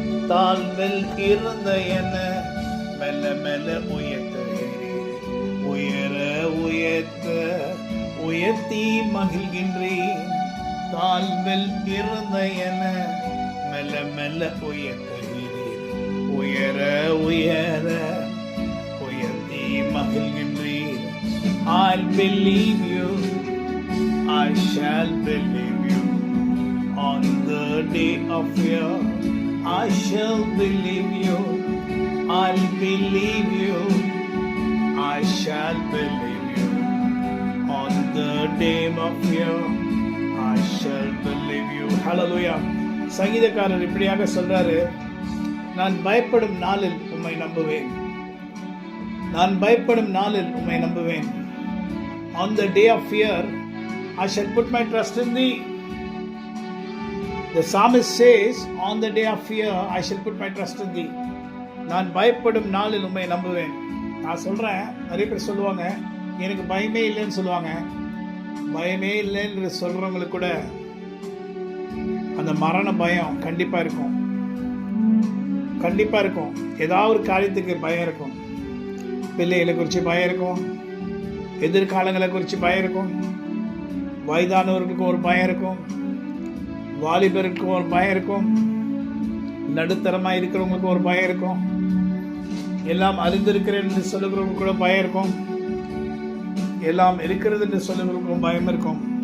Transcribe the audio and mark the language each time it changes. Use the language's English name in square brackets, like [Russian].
[Tamil] தாழ்வில் இருந்த என மெல்ல மெல்ல உயர்த்துகிறேன், உயர உயர்த்த உயர்த்தி மகிழ்கின்றேன். தாழ்வில் இருந்த என மெல்ல மெல்ல உயர்த்துகிறேன், உயர உயர உயர்த்தி மகிழ்கின்றேன். [English] I'll believe you, I shall believe you. On the day of fear, I shall believe you. I'll believe you, I shall believe you. On the day of fear, I shall believe you. Hallelujah. [Tamil] சங்கீதக்காரர் இப்படியாக சொல்றாரு, நான் பயப்படும் நாளில் உம்மை நம்புவேன், நான் பயப்படும் நாளில் உம்மை நம்புவேன். [English] On the day of fear, I shall put my trust in thee. The psalmist says, on the day of fear, I shall put my trust in thee. [Tamil] நான் பயப்படும் நாளில் உம்மை நம்புவேன். நான் சொல்கிறேன், நிறைய பேர் சொல்லுவாங்க எனக்கு பயமே இல்லைன்னு சொல்லுவாங்க. பயமே இல்லைன்னு சொல்கிறவங்களுக்கு கூட அந்த மரண பயம் கண்டிப்பாக இருக்கும், கண்டிப்பாக இருக்கும். ஏதாவது ஒரு காரியத்துக்கு பயம் இருக்கும். பிள்ளைகளை குறித்து பயம் இருக்கும், எதிர்காலங்களை குறித்து பயம் இருக்கும், வயதானவர்களுக்கும் ஒரு பயம் இருக்கும், வாலிபருக்கும் ஒரு பயம் இருக்கும், நடுத்தரமாக இருக்கிறவங்களுக்கும் ஒரு பயம் இருக்கும், எல்லாம் அறிந்திருக்கிறேன் என்று சொல்லுகிறவங்களுக்கு கூட பயம் இருக்கும், எல்லாம் இருக்கிறது என்று சொல்லுகிறவங்களுக்கும் பயம் இருக்கும்.